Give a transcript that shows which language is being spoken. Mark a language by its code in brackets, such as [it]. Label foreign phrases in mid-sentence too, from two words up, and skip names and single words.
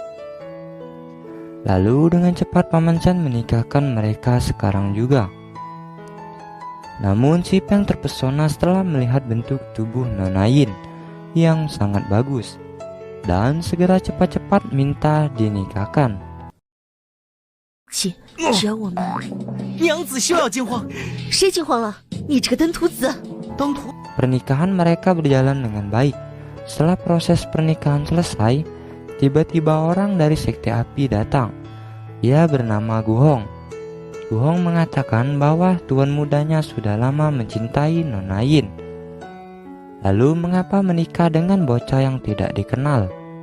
[id] Lalu dengan cepat Paman San menikahkan mereka sekarang juga. Namun Si Peng terpesona setelah melihat bentuk tubuh Nona Yin yang sangat bagus dan segera cepat-cepat minta dinikahkan. [zh] 只要我们娘子休要惊慌，谁惊慌了？你这个登徒子！登徒 [id] Pernikahan mereka berjalan dengan baik. Setelah proses pernikahan selesai, tiba-tiba orang dari sekte api datang. Ia bernama Guhong. Guhong mengatakan bahwa tuan mudanya sudah lama mencintai Nona Yin. Lalu mengapa menikah dengan bocah yang tidak dikenal?